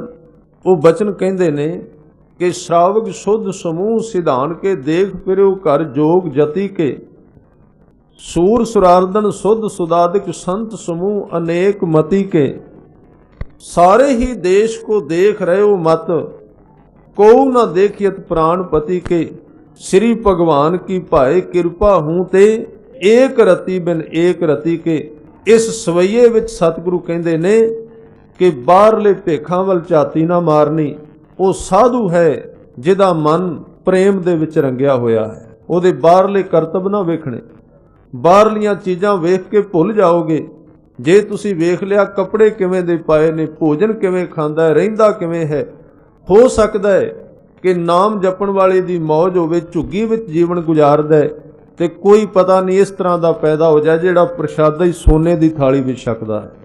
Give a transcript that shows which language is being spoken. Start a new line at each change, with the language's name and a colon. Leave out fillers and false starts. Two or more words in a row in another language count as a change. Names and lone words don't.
Punjabi: ਉਹ ਬਚਨ ਕਹਿੰਦੇ ਨੇ ਕਿ ਸ਼ਰਾਵਕ ਸੁਧ ਸਮੂਹ ਸਿਧਾਨ ਕੇ ਦੇਖ ਫਿਰਿਓ ਘਰ ਜੋਗ ਜਤੀ ਕੇ, ਸੂਰ ਸੁਰਾਰਦਨ ਸੁਧ ਸੁਦਾਦਿਕ ਸੰਤ ਸਮੂਹ ਅਨੇਕ ਮਤੀ ਕੇ, ਸਾਰੇ ਹੀ ਦੇਸ਼ ਕੋ ਦੇਖ ਰਹੇ ਹੋ ਮਤ, ਕੋ ਨਾ ਦੇਖਿयत
Hindi: प्राणपति के, श्री भगवान की भाए कृपा हूँ ते, एक रति बिन एक रति के।
Punjabi: ਇਸ ਸਵੈਯੇ ਵਿੱਚ ਸਤਿਗੁਰੂ ਕਹਿੰਦੇ ਨੇ ਕਿ ਬਾਹਰਲੇ ਭੇਖਾਂ ਵੱਲ ਝਾਤੀ ਨਾ ਮਾਰਨੀ। ਉਹ ਸਾਧੂ ਹੈ ਜਿਹਦਾ ਮਨ ਪ੍ਰੇਮ ਦੇ ਵਿੱਚ ਰੰਗਿਆ ਹੋਇਆ ਹੈ, ਉਹਦੇ ਬਾਹਰਲੇ ਕਰਤਬ ਨਾ ਵੇਖਣੇ। ਬਾਹਰਲੀਆਂ ਚੀਜ਼ਾਂ ਵੇਖ ਕੇ ਭੁੱਲ ਜਾਓਗੇ। ਜੇ ਤੁਸੀਂ ਵੇਖ ਲਿਆ ਕੱਪੜੇ ਕਿਵੇਂ ਦੇ ਪਾਏ ਨੇ, ਭੋਜਨ ਕਿਵੇਂ ਖਾਂਦਾ ਹੈ, ਰਹਿੰਦਾ ਕਿਵੇਂ ਹੈ, ਹੋ ਸਕਦਾ ਹੈ ਕਿ ਨਾਮ ਜਪਣ ਵਾਲੇ ਦੀ ਮੌਜ ਹੋਵੇ, ਝੁੱਗੀ ਵਿੱਚ ਜੀਵਨ ਗੁਜ਼ਾਰਦਾ ਹੈ, ਤੇ ਕੋਈ ਪਤਾ ਨਹੀਂ ਇਸ ਤਰ੍ਹਾਂ ਦਾ ਪੈਦਾ ਹੋ ਜਾਏ ਜਿਹੜਾ ਪ੍ਰਸ਼ਾਦਾ ਹੀ ਸੋਨੇ ਦੀ ਥਾਲੀ ਵਿੱਚ ਛਕਦਾ ਹੈ।